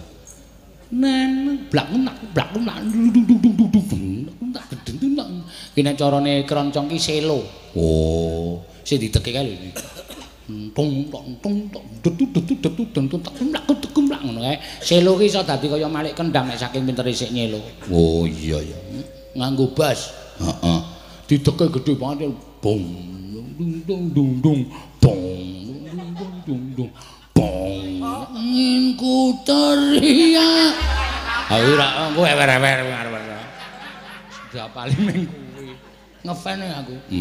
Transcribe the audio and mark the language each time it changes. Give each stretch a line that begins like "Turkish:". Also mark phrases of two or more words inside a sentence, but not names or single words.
Javanese: Blak kene carane kroncong ki selo. Oh, sing dideke kae lho. Ngono kae. Selo ki iso dadi kaya malik kendang nek saking pintere sik nyelo. Oh iya ya. Nganggo bas. Heeh. Dideke gedhe banget. Bong dung dung dung bong dung dung bong
Indonesian: ingin ku teriak.
Javanese: Ayo ra kowe ewer-ewer arep. Sudah paling ning kuwi. Ngefan aku.